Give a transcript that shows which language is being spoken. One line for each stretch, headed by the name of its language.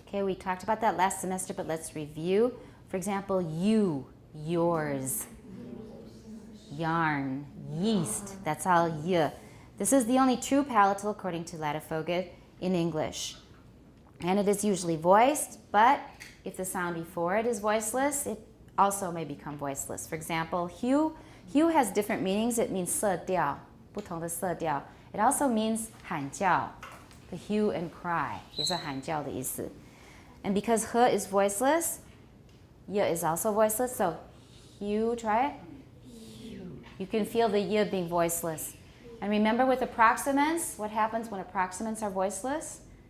English: Okay, we talked about that last semester, but let's review. For example, you, yours, yarn, yeast, that's all y. This is the only true palatal, according to Ladefoged, in English. And it is usually voiced, but if the sound before it is voiceless, it also may become voiceless. For example, hue has different meanings. It means
Chinese: 色调, 不同的色调.
English: It also means 喊叫, the hue and cry,
Chinese: 也是喊叫的意思.
English: And because h is voiceless, y is also voiceless, so hue, try it. You can feel the y being voiceless. And remember with approximants, what happens when approximants are voiceless?